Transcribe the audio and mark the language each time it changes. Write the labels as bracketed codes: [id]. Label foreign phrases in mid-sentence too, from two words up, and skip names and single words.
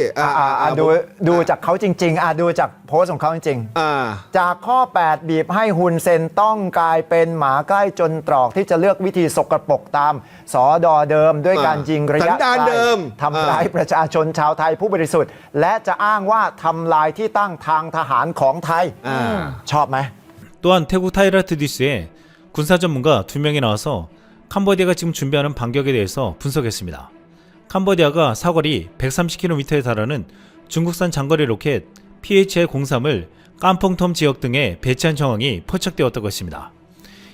[th] ดูจากเขาจริงๆดูจากโพสต์ของเขาจริง ๆ จากข้อ 8 บีบให้ฮุนเซนต้องกลายเป็นหมาใกล้จนตรอกที่จะเลือกวิธีสกปรกตามสอดอเดิมด้วยการยิงระยะ สันดานเดิม ทำร้ายประชาชนชาวไทยผู้บริสุทธิ์ และจะอ้างว่าทำลายที่ตั้งทางทหารของไทยชอบไหม [ko] 또한 태국 타이라트 뉴스에 군사 전문가 2명이 나와서 캄보디아가 지금 준비하는 반격에 대해서 분석했습니다. 캄보디아가 사거리 130km에 달하는 중국산 장거리 로켓 PHL-03을 깐퐁톰 지역 등에 배치한 정황이 포착되었다고 했습니다.